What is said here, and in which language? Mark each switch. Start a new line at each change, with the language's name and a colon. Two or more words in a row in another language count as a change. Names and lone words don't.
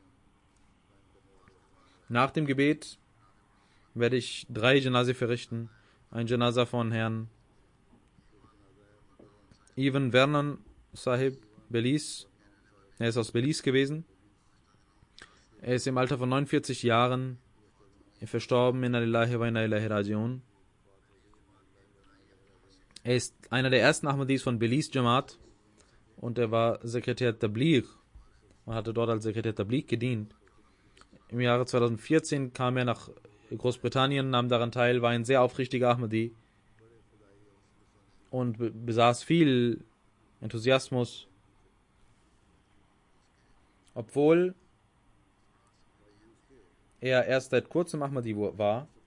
German: Nach dem Gebet werde ich 3 Janaze verrichten. Ein Janaza von Herrn Ivan Vernon Sahib Belize. Er ist aus Belize gewesen. Er ist im Alter von 49 Jahren verstorben.
Arabic: إنا لله وإنا إليه راجعون.
German: Er ist einer der ersten Ahmadis von Belize Jamaat und er war Sekretär Tabligh und hatte dort als Sekretär Tabligh gedient. Im Jahre 2014 kam er nach Großbritannien, nahm daran teil, war ein sehr aufrichtiger Ahmadi und besaß viel Enthusiasmus, obwohl er erst seit kurzem Ahmadi war.